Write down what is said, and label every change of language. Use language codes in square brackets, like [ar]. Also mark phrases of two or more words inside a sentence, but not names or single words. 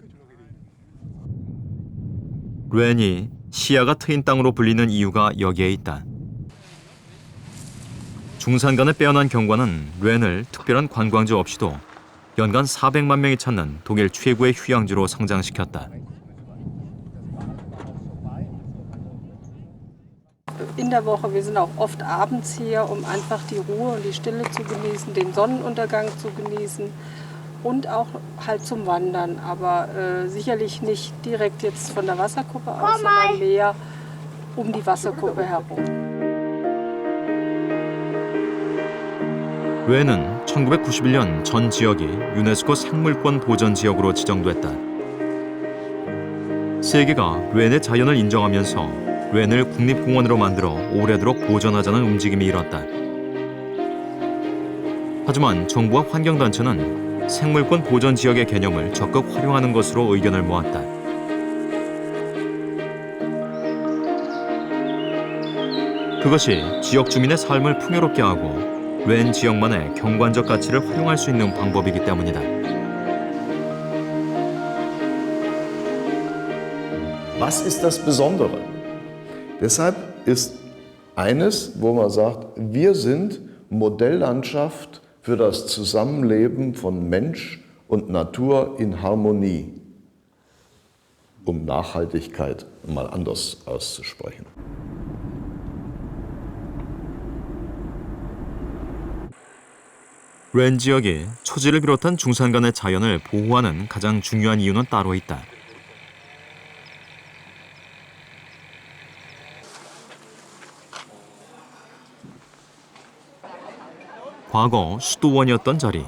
[ko] 렌이 시야가 트인 땅으로 불리는 이유가 여기에 있다. 중산간의 빼어난 경관은 렌을 특별한 관광지 없이도 연간 400만 명이 찾는 독일 최고의 휴양지로 성장시켰다. [de] In der Woche, wir sind auch oft abends hier, um einfach die Ruhe und die Stille zu genießen, den Sonnenuntergang zu genießen und auch halt zum Wandern, aber sicherlich nicht direkt jetzt von der Wasserkuppe aus, sondern mehr um die Wasserkuppe herum. [ko] 렌은 1991년 전 지역이 유네스코 생물권 보전 지역으로 지정됐다. 세계가 렌의 자연을 인정하면서 렌을 국립공원으로 만들어 오래도록 보존하자는 움직임이 일었다. 하지만 정부와 환경단체는 생물권 보전 지역의 개념을 적극 활용하는 것으로 의견을 모았다. 그것이 지역 주민의 삶을 풍요롭게 하고 렌 지역만의 경관적 가치를 활용할 수 있는 방법이기 때문이다. [de] Was ist das Besondere? Deshalb ist eines, wo man sagt, wir sind Modelllandschaft für das Zusammenleben von Mensch und Natur in Harmonie, um Nachhaltigkeit mal anders auszusprechen. [ko] 렌 지역이 초지를 비롯한 중산간의 자연을 보호하는 가장 중요한 이유는 따로 있다. 과거 수도원이었던 자리.